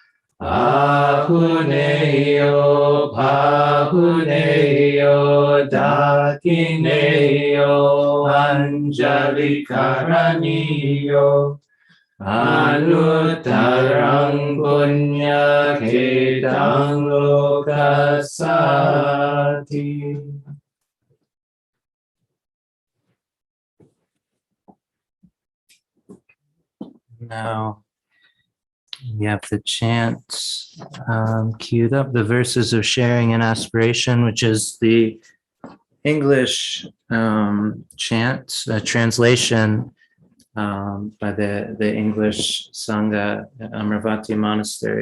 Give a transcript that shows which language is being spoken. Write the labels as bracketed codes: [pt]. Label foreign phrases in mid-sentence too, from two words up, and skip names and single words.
[pi] Ahuneyo, Pahuneyo, Dakineyo, Anjali Karaniyo, Anuttarang Punya Kedang Lokasati. [en] Now, we have the chant queued up, the verses of sharing and aspiration, which is the English chant, a translation by the English Sangha at Amravati Monastery.